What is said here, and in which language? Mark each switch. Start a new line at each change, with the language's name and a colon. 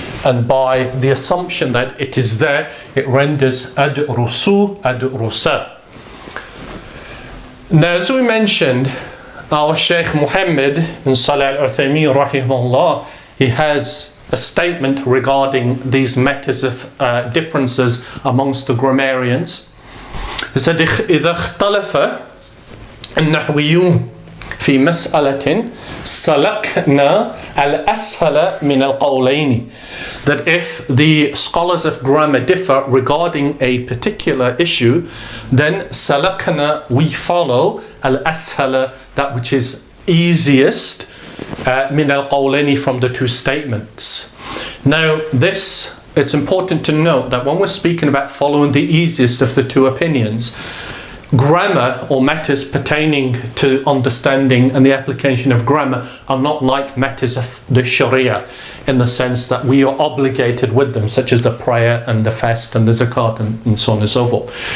English: And by the assumption that it is there, it renders adrusu, adrusa. Now, as we mentioned, our Shaykh Muhammad bin Salih al-Uthaymeen, rahimahullah, he has a statement regarding these matters of differences amongst the grammarians.
Arabic: He said, إذا اختلف النحويون في مسألة سلكنا الأسهل من القولين.
English: That if the scholars of grammar differ regarding a particular issue, then سلكنا, we follow al-ashala, that which is easiest, min al-qawlaini, from the two statements. Now this, it's important to note that when we're speaking about following the easiest of the two opinions, grammar or matters pertaining to understanding and the application of grammar are not like matters of the Sharia, in the sense that we are obligated with them, such as the prayer and the fast and the zakat and so on and so forth.